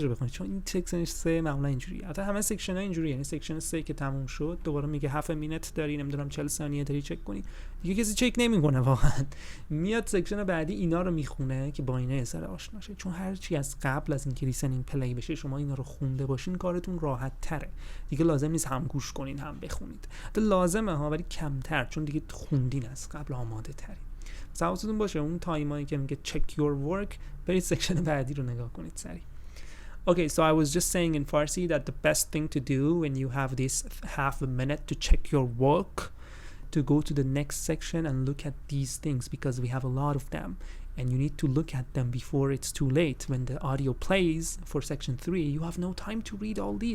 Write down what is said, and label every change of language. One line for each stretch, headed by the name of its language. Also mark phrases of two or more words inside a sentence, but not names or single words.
Persian: رو بخونید چون این سکشن 3 معمولا اینجوریه البته همه سکشن‌ها اینجوریه یعنی سکشن 3 که تموم شد دوباره میگه
English: half minute
Persian: داری نمیدونم 40 ثانیه داری چک کنی دیگه کسی چک نمیکنه واقعا میاد سکشن بعدی اینا رو میخونه که با اینا سر آشنا شه چون هر چی از قبل از اینکه
English: listening play
Persian: بشه شما اینا رو خونده باشین کارتون راحت تره دیگه لازم نیست هم گوش کنین هم بخونید لازمه ها ولی کمتر چون دیگه خوندین از قبل آماده ترین حواستون باشه اون تایمایی که میگه
English: check your work
Persian: برید سکشن بعدی رو نگاه کنید سریع
English: Okay, so I was just saying in Farsi that the best thing to do when you have this half a minute to check your work, to go to the next section and look at these things, because we have a lot of them and you need to look at them before it's too late. When the audio plays for section 3, you have no time to read all these.